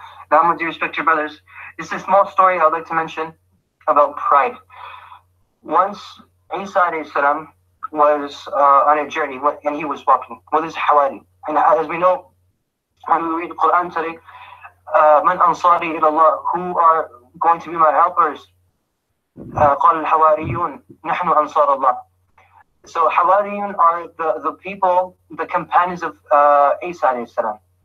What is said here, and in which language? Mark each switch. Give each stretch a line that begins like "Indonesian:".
English: Now, my dear respected brothers, it's a small story I'd like to mention about pride. Once Isa alayhi salam was on a journey and he was walking with his hawari. And as we know, when we read the Quran today,
Arabic: Man ansari ila Allah,
English: who are going to be my helpers?
Arabic: قال الحواريون نحن أنصار الله.
English: So Hawariyun are the people, the companions of Isa alayhi salam.